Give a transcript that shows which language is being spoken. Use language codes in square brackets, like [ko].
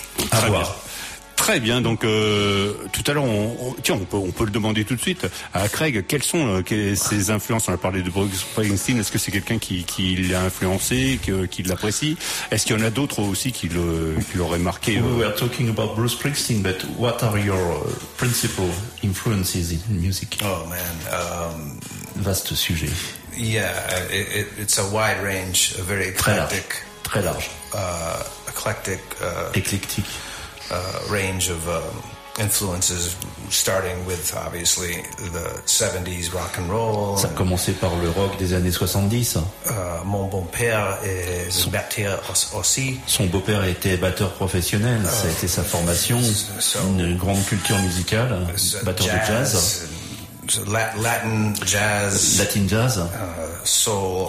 [fr] À voir. Très bien. Donc tout à l'heure, on peut le demander tout de suite à Craig. Quelles sont ses influences? On a parlé de Bruce Springsteen. Est-ce que c'est quelqu'un qui l'a influencé, qui l'apprécie? Est-ce qu'il y en a d'autres aussi qui l'auraient marqué? [en] We were talking about Bruce Springsteen, but what are your principal influences in music? Oh man, [fr] vaste sujet. [en] Yeah, it's a wide range, a very eclectic, [fr] très large, [en] eclectic. Range of influences, starting with obviously the 70s rock and roll. [fr] Ça a commencé par le rock des années 70. Mon bon père est batteur aussi. Son beau père était batteur professionnel. Ça a été sa formation. Une grande culture musicale, batteur jazz, de jazz. Latin jazz. Soul.